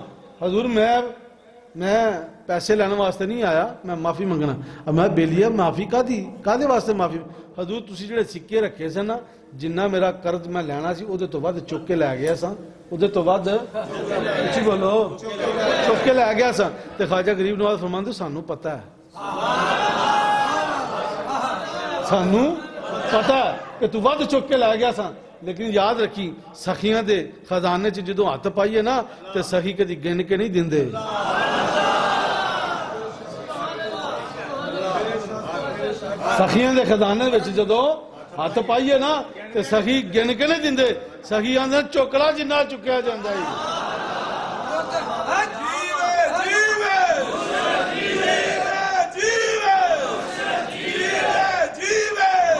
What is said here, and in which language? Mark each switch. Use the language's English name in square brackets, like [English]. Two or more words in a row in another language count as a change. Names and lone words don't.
[Punjabi] حضور میں پیسے لینے واسطے نہیں آیا، میں معافی منگنا۔ اب میں بیلیا معافی کادے واسطے معافی؟ حضور تسی جڑے سکے رکھے سن نا، جنہ میرا قرض میں لینا سی اودے تو ود چک کے لے گیا سا، اودے تو ود اچھی بولو چک کے لے گیا سا۔ تے خواجہ غریب نواز فرماندے سانوں پتہ ہے، سانوں پتہ ہے کہ تو ود چک کے لے گیا سا، لیکن یاد رکھی سخیاں دے خزانے چ جدوں ہاتھ پائیے نا تے سخی کدی گن کے نہیں دیندے۔ سخیاں دے خزانے وچ جدوں ہاتھ پائیے نا تے سخی گن کے نہیں دیندے، سخی آندے چوکلا جنہ چکیا جاندا ہے۔ جیوے